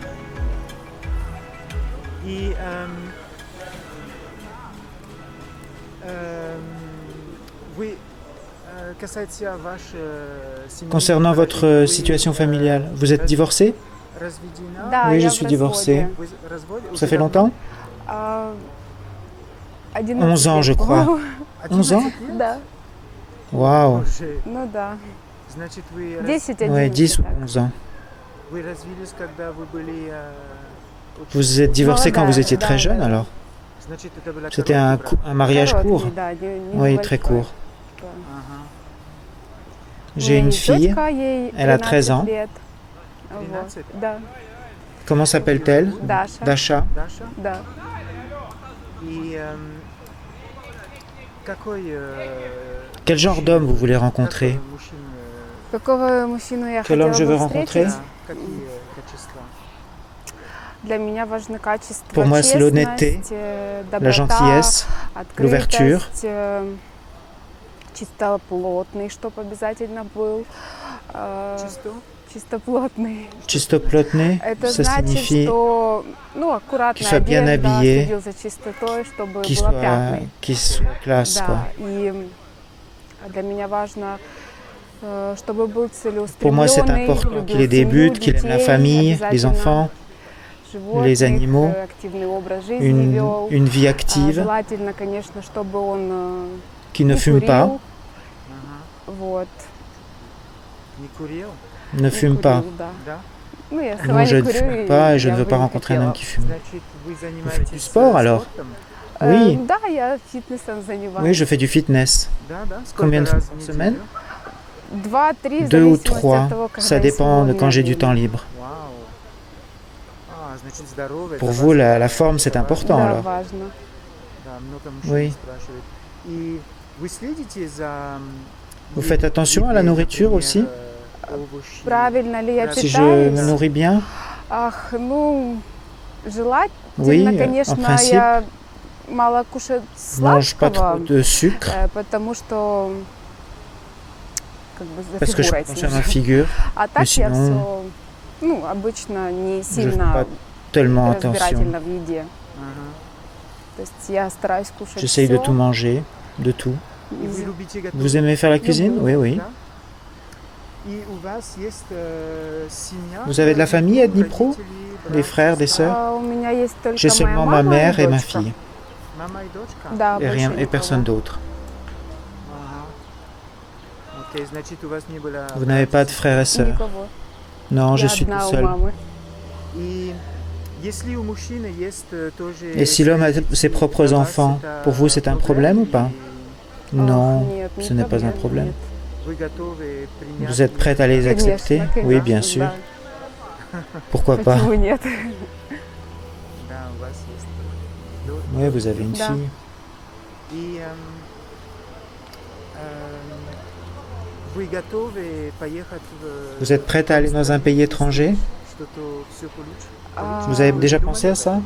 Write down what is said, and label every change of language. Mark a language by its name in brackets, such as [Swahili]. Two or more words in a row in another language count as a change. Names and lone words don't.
[French] Concernant votre situation familiale, vous êtes divorcé? [Russian] Да, [French] Oui, je [Russian] я [French] suis [Russian] в [French] divorcée. [Russian] разводе. [French] Ça fait longtemps? [Russian] А, [French] 11 ans, [Russian] лет, [French] je crois. [Russian] по-моему. [French] 11 ans? [Russian] Да, [French] Waouh! [Russian] ну да. 10-11. [French] Ouais, 10 ou [Russian] так. [French] 11 ans. Vous êtes divorcé quand vous étiez très jeune alors? C'était un mariage [Russian] Короткий, [French] court? [Russian] да, [French] Oui, très [Russian] небольшой. [French] court. [Russian] Да. У [French] J'ai [Russian] меня [French] une [Russian] есть [French] fille, [Russian] дочка, ей [French] elle a 13 ans. [Russian] 13 лет. Вот, да, [French] Comment s'appelle-t-elle? [Russian] Даша. [French] Dasha. [Russian] Да. [French] Quel genre d'homme vous voulez rencontrer? [Russian] Какого мужчину я [French] Quel homme [Russian] хотела [French] je veux [Russian] бы [French] rencontrer? [Russian] встретить? Для меня важны качества [French] Pour moi, c'est l'honnêteté, [Russian] честность, [French] la [Russian] доброта, [French] gentillesse, l'ouverture. [Russian] открытость, чистоплотный, чтоб обязательно был. Чистоплотный. Чистоплотный, Это [French] ça [Russian] значит, [French] signifie [Russian] что аккуратная [French] qu'il soit bien [Russian] одежда, [French] habillé, [Russian] следил за чистотой, чтобы [French] qu'il [Russian] было пятной. [French] soit classe, quoi. [Russian] Да, и для меня важно, чтобы был [French] Pour moi, c'est [Russian] целеустремленный, [French] important [Russian] любил [French] qu'il ait des [Russian] семью, [French] buts, qu'il aime la [Russian] детей, [French] famille, les [Russian] обязательно [French] enfants, [Russian] животных, [French] les animaux, [Russian] активный образ жизни вел. [French] une vie active, [Russian] Желательно, конечно, чтобы он [French] qui ne [Russian] не [French] fume pas, [Russian] курил. Вот. [French] ne fume pas. [Russian] Да. Ну, я [French] Non, [Russian] сама [French] je [Russian] не [French] ne [Russian] курю, [French] fume [Russian] и [French] pas et je [Russian] я [French] ne veux [Russian] бы [French] pas [Russian] не [French] rencontrer un [Russian] хотела. [French] homme qui fume. Vous faites du sport alors? Oui. Oui, [Russian] Да, я фитнесом занимаюсь. [French] oui, je fais du fitness. Combien de fois par semaine? [Russian] 2-3, в [French] 2 ou [Russian] зависимости [French] 3, [Russian] от того, когда [French] ça [Russian] я [French] dépend de [Russian] сегодня [French] quand j'ai du [Russian] день. [French] temps libre. Pour vous, la forme, c'est important [Russian] Да, [French] alors? [Russian] важно. [French] Oui. Vous faites attention à la nourriture aussi? [Russian] Правильно ли я [French] Si je [Russian] питаюсь? [French] me nourris bien? [Russian] Ах, ну, желательно, [French] Oui, en [Russian] конечно, [French] principe, [Russian] я мало кушаю [French] mange pas trop [Russian] сладкого, [French] de sucre [Russian] потому что как бы за [French] parce que je [Russian] фигурой [French] pense à ma [Russian] слежу. [French] figure. [Russian] А так [French] mais [Russian] я [French] sinon, [Russian] все, ну, обычно не [French] Je fais [Russian] сильно [French] pas tellement attention. [Russian] разбирательно в еде. То есть я стараюсь кушать [French] J'essaye de [Russian] всё. [French] tout manger, de tout. [Russian] Из- [French] Vous aimez faire la cuisine? Oui, oui. Vous avez de la famille à Dnipro? Des frères, des sœurs? [Russian] У меня есть только [French] J'ai [Russian] моя [French] seulement ma [Russian] мама [French] mère et ma [Russian] дочка. [French] fille, [Russian] Да, [French] et, rien, [Russian] больше [French] et [Russian] никого. [French] personne d'autre. Vous n'avez pas de frères et sœurs? [Russian] Никого. [French] Non, je [Russian] Я [French] suis tout [Russian] одна у [French] seul. [Russian] мамы. [French] Et si l'homme a ses propres enfants, pour vous c'est un problème ou pas? Non, [Russian] Нет, не [French] ce n'est pas un [Russian] проблема, [French] problème. [Russian] нет. [French] Vous êtes prête à les accepter? [Russian] Конечно, [French] Oui, [Russian] конечно, [French] bien sûr. [Russian] да. [French] Pourquoi pas? [Russian] Почему нет? [French] Oui, vous avez une [Russian] Да. [French] fille. Vous êtes prête à aller dans un pays étranger? Vous avez déjà pensé à ça?